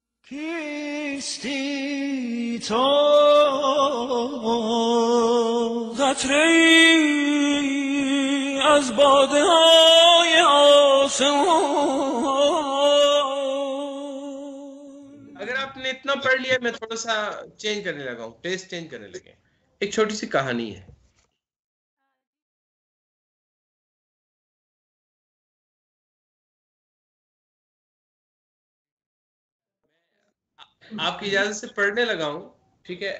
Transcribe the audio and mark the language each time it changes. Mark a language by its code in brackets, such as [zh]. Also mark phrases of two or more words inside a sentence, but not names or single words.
[fa] کیستی تو قطره‌ای از باده های آسمان. [ur] اگر آپ نے اتنا پڑھ لیا، میں تھوڑا سا چینج کرنے لگا ہوں, [en] test change [ur] کرنے لگے. ایک چھوٹی سی کہانی ہے. آپ کی اجازت سے پڑھنے لگا ہوں، ٹھیک ہے?